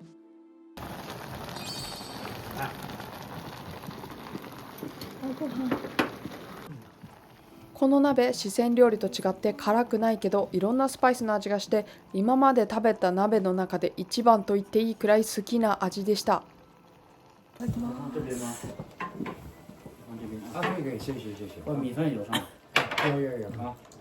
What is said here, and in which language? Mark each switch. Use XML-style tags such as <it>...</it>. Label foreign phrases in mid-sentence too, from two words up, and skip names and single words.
<ja>この鍋、四川料理と違って辛くないけどいろんなスパイスの味がして、今まで食べた鍋の中で一番と言っていいくらい好きな味でした。</ja> <zh>啊，可以可以，谢谢谢谢。把米饭有上。有啊。</zh>